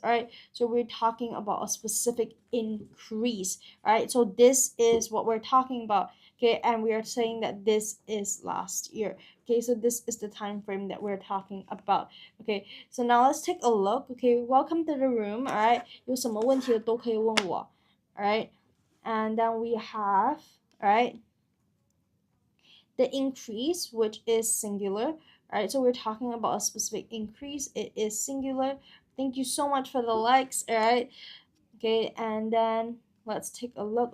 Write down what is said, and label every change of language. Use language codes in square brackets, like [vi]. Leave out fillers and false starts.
[en] All right, so we're talking about a specific increase. All right, so this is what we're talking about. Okay, and we are saying that this is last year. Okay, so this is the time frame that we're talking about. Okay, so now let's take a look. Okay, welcome to the room. [zh] All right, 有什么问题的都可以问我。 [en] All right, and then we have, all right, the increase, which is singular. Alright, so we're talking about a specific increase. It is singular. Thank you so much for the likes. Alright, okay, and then let's take a look.